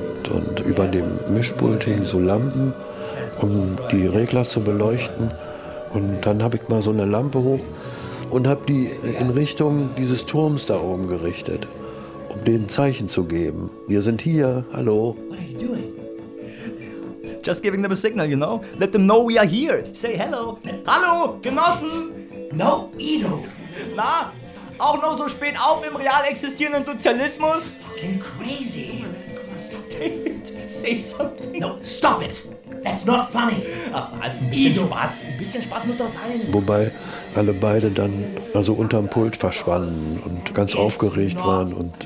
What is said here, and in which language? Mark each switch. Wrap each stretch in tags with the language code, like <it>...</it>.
<de>Und über dem Mischpult hingen so Lampen, um die Regler zu beleuchten. Und dann habe ich mal so eine Lampe hoch und habe die in Richtung dieses Turms da oben gerichtet, um denen ein Zeichen zu geben. Wir sind hier, hallo.</de> <en>Just giving them a signal, you know? Let them know we are here. Say hello.</en> <de>Hallo, Genossen.</de> <en>No, Ido.</en> <de>Na, auch noch so spät auf im real existierenden Sozialismus?</de> <en>Fucking crazy. David, say something. No, stop it. That's not funny.</en> <de>Also ein bisschen Ido. Spaß. Ein bisschen Spaß muss doch sein. Wobei alle beide dann also unterm Pult verschwanden und ganz it's aufgeregt waren und funny.</de>